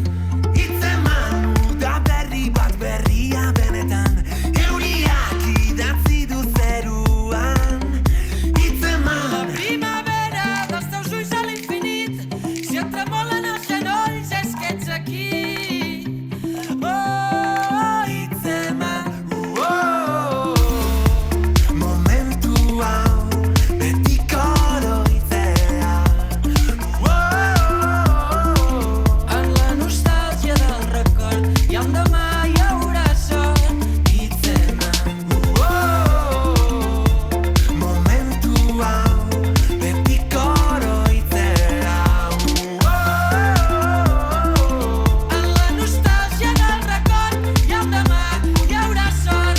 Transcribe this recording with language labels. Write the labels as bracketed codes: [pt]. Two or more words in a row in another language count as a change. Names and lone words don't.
[eu] Hitzeman uda berri bat berria benetan, euriak idatzi du zeruan. Hitzeman [ca] la primavera dels teus ulls a l'infinit, si et tremolen els genolls és que ets aquí. [eu] Hitzeman momentu hau betiko oroitzea. [ca] en la nostàlgia del record i el demà hi haurà sol. [eu] Hitzeman Momentu hau betiko oroitzea. [ca] en la nostàlgia del record i el demà hi haurà sol.